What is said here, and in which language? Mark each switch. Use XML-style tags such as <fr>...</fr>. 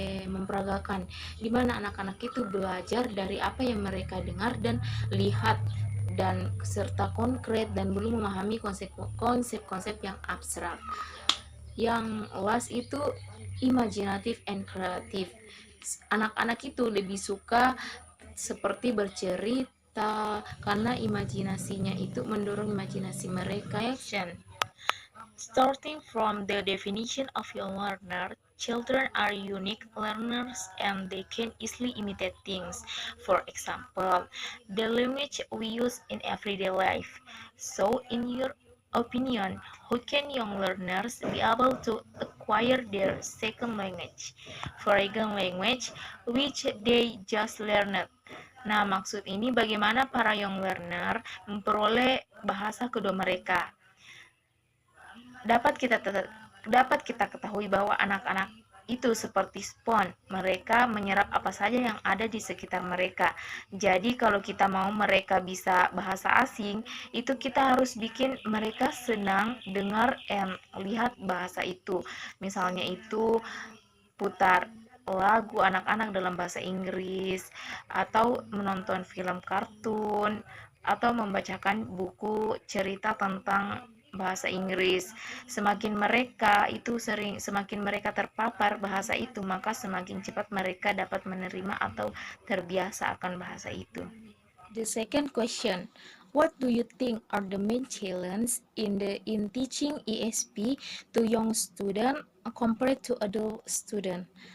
<id>memperagakan, di mana anak-anak itu belajar dari apa yang mereka dengar dan lihat dan serta konkret dan belum memahami konsep-konsep yang abstrak. Yang</id> <en>last</en> <id>itu</id> <en>imaginative and creative.</en> <id>Anak-anak itu lebih suka seperti bercerita karena imajinasinya itu mendorong imajinasi mereka.</id> <en>Action. Starting from the definition of a learner, children are unique learners and they can easily imitate things. For example, the language we use in everyday life. So, in your opinion, how can young learners be able to acquire their second language, foreign language, which they just learned?</en> <id>Nah, maksud ini bagaimana para</id> <en>young learner</en> <id>memperoleh bahasa kedua mereka. Dapat kita ketahui bahwa anak-anak itu seperti spons, mereka menyerap apa saja yang ada di sekitar mereka. Jadi kalau kita mau mereka bisa bahasa asing, itu kita harus bikin mereka senang dengar dan lihat bahasa itu. Misalnya itu putar lagu anak-anak dalam bahasa Inggris, atau menonton film kartun, atau membacakan buku cerita tentang bahasa Inggris. Semakin mereka terpapar bahasa itu, maka semakin cepat mereka dapat menerima atau terbiasa akan bahasa itu.</id> <en>The second question, what do you think are the main challenges in teaching ESP to young student compared to adult student?</en>